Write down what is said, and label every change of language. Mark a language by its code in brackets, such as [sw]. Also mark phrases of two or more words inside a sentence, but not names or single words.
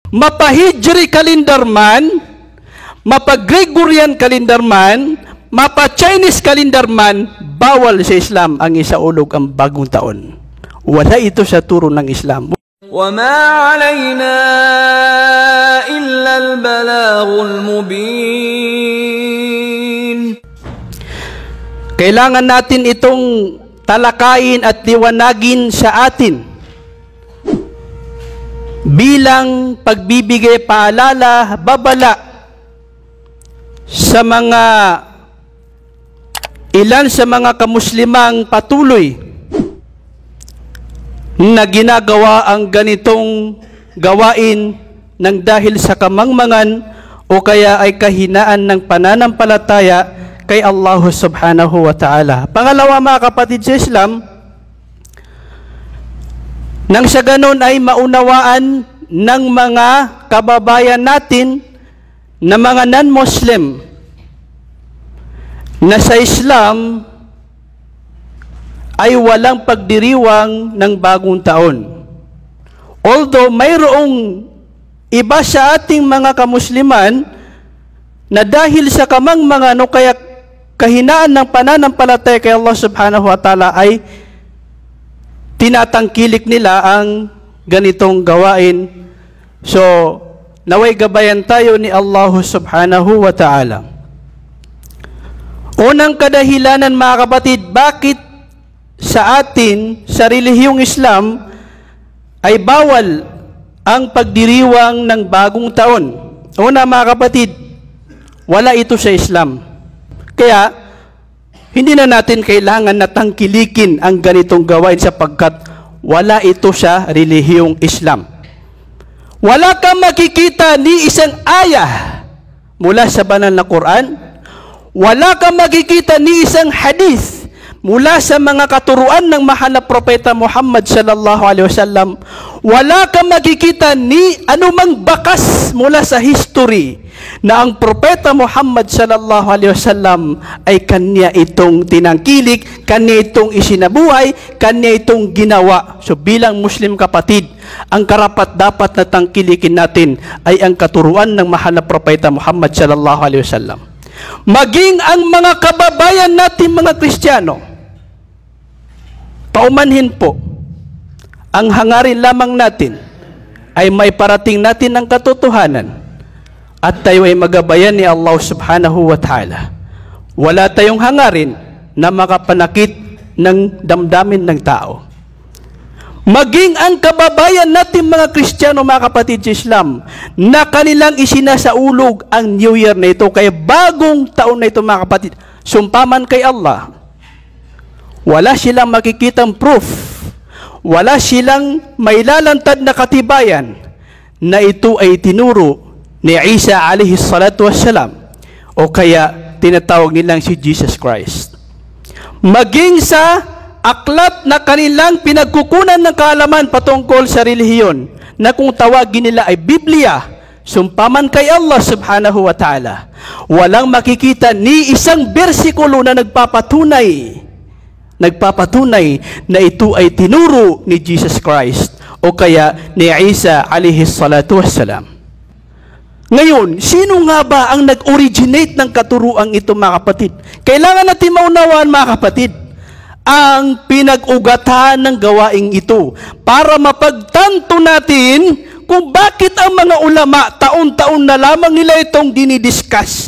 [tl] mapa- [en] Hijri calendar [tl] man, mapa- [en] Gregorian calendar [tl] man, mapa- [en] Chinese calendar [tl] man, bawal sa Islam ang isaulog ang bagong taon. Wala ito sa turo ng Islam. [ar] وَمَا عَلَيْنَا إِلَّا الْبَلَاغُ الْمُبِينُ. [tl] Kailangan natin itong talakayin at liwanagin sa atin bilang pagbibigay paalala, babala sa mga ilan sa mga kamuslimang patuloy na ginagawa ang ganitong gawain ng dahil sa kamangmangan o kaya ay kahinaan ng pananampalataya kay Allah [ar] سبحانه وتعالى. [tl] Pangalawa, mga kapatid sa Islam, nang sa ganon ay maunawaan ng mga kababayan natin na mga non-Muslim na sa Islam ay walang pagdiriwang ng bagong taon. Although mayroong iba sa ating mga kamusliman na dahil sa kamangmangan o kaya kahinaan ng pananampalataya kay Allah [ar] سبحانه وتعالى [tl] ay tinatangkilik nila ang ganitong gawain. So, naway gabayan tayo ni Allah [ar] سبحانه وتعالى. [tl] Unang kadahilanan, mga kapatid, bakit sa atin, sa relihiyong Islam, ay bawal ang pagdiriwang ng bagong taon. Una, mga kapatid, wala ito sa Islam. Kaya, hindi na natin kailangan na tangkilikin ang ganitong gawain sapagkat wala ito sa relihiyong Islam. Wala kang makikita ni isang ayah mula sa banal na Quran. Wala kang makikita ni isang hadith mula sa mga katuruan ng mahal na propeta Muhammad [ar] صلى الله عليه وسلم. [tl] Wala kang makikita ni anumang bakas mula sa history na ang propeta Muhammad [ar] صلى الله عليه وسلم [tl] ay kanya itong tinangkilik, kanya itong isinabuhay, kanya itong ginawa. So bilang Muslim kapatid, ang karapat dapat na tangkilikin natin ay ang katuruan ng mahal na propeta Muhammad [ar] صلى الله عليه وسلم. [tl] Maging ang mga kababayan natin mga Kristiyano, paumanhin po, ang hangarin lamang natin ay may parating natin ng katotohanan at tayo ay magabayan ni Allah [ar] سبحانه وتعالى. [tl] Wala tayong hangarin na makapanakit ng damdamin ng tao. Maging ang kababayan natin mga Kristiyano, mga kapatid sa Islam, na kanilang isinasaulog ang [en] New Year [tl] na ito, kaya bagong taon na ito mga kapatid, sumpaman kay Allah, wala silang makikitang proof, wala silang mailalantad na katibayan na ito ay tinuro ni Isa [ar] عليه الصلاة والسلام [tl] o kaya tinatawag nilang si Jesus Christ. Maging sa aklat na kanilang pinagkukunan ng kaalaman patungkol sa relihiyon na kung tawagin nila ay Biblia, sumpaman kay Allah [ar] سبحانه وتعالى, [tl] walang makikita ni isang bersikulo na nagpapatunay na ito ay tinuro ni Jesus Christ o kaya ni Isa [ar] عليه الصلاة والسلام. [tl] Ngayon, sino nga ba ang nag-originate ng katuruang ito mga kapatid? Kailangan natin maunawaan mga kapatid ang pinag-ugatan ng gawaing ito para mapagtanto natin kung bakit ang mga ulama taon-taon na lamang nila itong dinidiscuss.